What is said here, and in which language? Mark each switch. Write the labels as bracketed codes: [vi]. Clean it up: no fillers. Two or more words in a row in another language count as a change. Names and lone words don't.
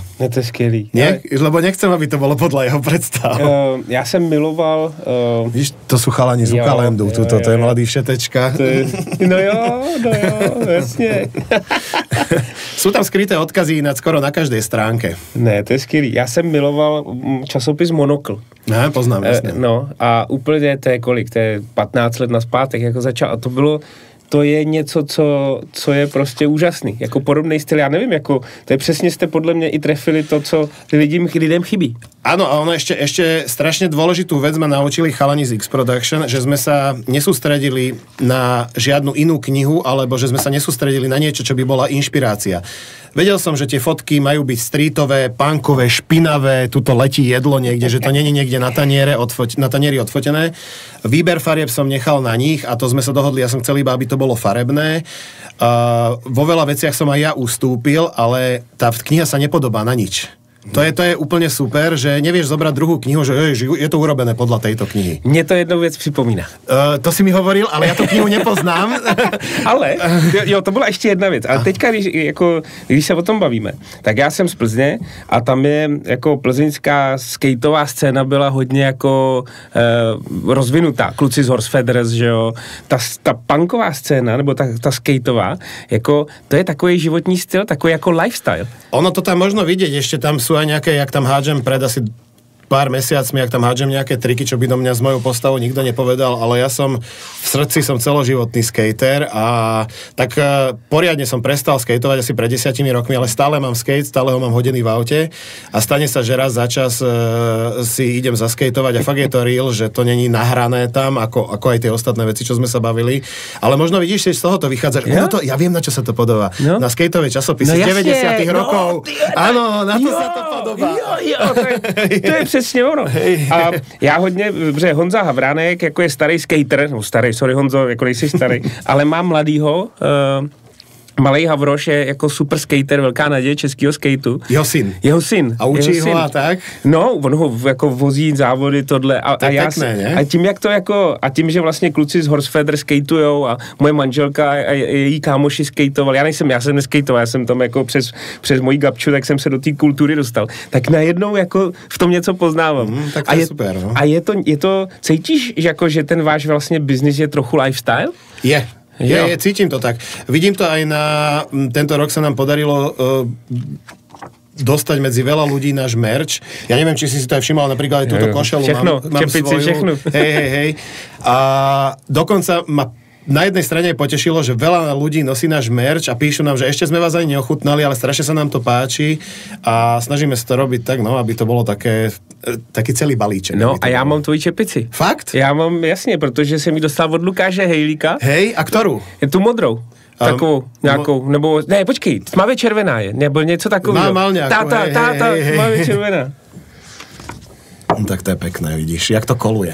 [cs] No to je skvělý. [sk] Nie? Lebo nechcem, aby to bolo podľa jeho predstav. [cs] Já jsem miloval... [sk] Víš, to sú chalani z Ukalendu, to je mladý všetečka. [cs] No jo, jasně. [sk] Sú tam skryté odkazy skoro na každej stránke. [cs] Ne, to je skvělý. Já jsem miloval časopis Monokl. Ne, poznám, jasně. No a úplně to je kolik? To je 15 let naspátek, jako začal. A to je něco, co je prostě úžasný. Jako podobný styl, já nevím, jako, to je přesně jste podle mě i trefili to, co lidem chybí. [sk] Áno, a ono ešte strašne dôležitú vec ma naučili chalani z X-Production, že sme sa nesústredili na žiadnu inú knihu, alebo že sme sa nesústredili na niečo, čo by bola inšpirácia. Vedel som, že tie fotky majú byť streetové, punkové, špinavé, tuto letí jedlo niekde, že to není niekde na tanieri odfotené. Výber farieb som nechal na nich a to sme sa dohodli, ja som chcel iba, aby to bolo farebné. Vo veľa veciach som aj ja ustúpil, ale tá kniha sa nepodobá na nič. To je úplne super, že nevieš zobrať druhú knihu, že je to urobené podľa tejto knihy. Mne to jednu vec připomíná. To si mi hovoril, ale ja tú knihu nepoznám. [cs] Ale, jo, to byla ještě jedna věc. Ale teďka, když se o tom bavíme, tak já jsem z Plzně a tam je jako plzeňská skateová scéna byla hodně jako rozvinutá. Kluci z Horse Feathers, že jo. Ta punková scéna, nebo ta skateová, jako to je takový životní styl, takový jako lifestyle. [sk] Ono to tam možno vidieť, ešte tam sú aj nejaké, jak tam hádžem pred asi pár mesiacmi, jak tam hádžem nejaké triky, čo by do mňa s mojou postavou nikto nepovedal, ale ja som v srdci som celoživotný skater a tak poriadne som prestal skateovať asi pred 10 rokmi, ale stále mám skate, stále ho mám hodený v aute a stane sa, že raz za čas si idem zaskateovať a fakt je to real, že to není nahrané tam, ako aj tie ostatné veci, čo sme sa bavili, ale možno vidíš, že z toho to vychádza, ja viem, na čo sa to podobá. No? Na skateové časopisy 90 rokov. Áno, na to sa to podobá. [cs] To je přesně ono. A já hodně, protože Honza Havránek, jako je starý skater, no starý, sorry Honzo, jako nejsi starý, ale má mladýho, Malej Havroš je jako super skater, velká naděje českého skateu. Jeho syn. A učí ho a tak? No, on ho jako vozí závody, tohle. A [sk] pekné, [cs] a tím, jak to jako, a tím, že vlastně kluci z Horse Feather skateujou a moje manželka a její kámoši skateoval. Já jsem neskejtoval, já jsem tam jako přes mojí gabču, tak jsem se do té kultury dostal. Tak najednou jako v tom něco poznávám. Tak to je super, no. A je to, cítíš, že ten váš vlastně biznis je trochu lifestyle? [sk] Je. Cítim to tak. Vidím to aj tento rok sa nám podarilo dostať medzi veľa ľudí náš merch. Ja neviem, či si to aj všimol, napríklad aj túto košelu mám [cs] čepici, [sk] svoju. [cs] Všechno. [sk] Hej. A dokonca ma na jednej strane potešilo, že veľa ľudí nosí náš merch a píšu nám, že ešte sme vás ani neochutnali, ale strašne sa nám to páči a snažíme sa to robiť tak, no, aby to bolo taký celý balíček. [cs] No a já mám tvoji čepici. Fakt? Já mám, jasně, protože jsem ji dostal od Lukáše Hejlíka. [sk] Hej, a ktorú? [cs] Je tu modrou. Takovou nějakou, nebo, ne, počkej, tmavě červená je, nebo něco takového. Mal nějakou, tmavě červená. [sk] Tak to je pekné, vidíš, jak to koluje.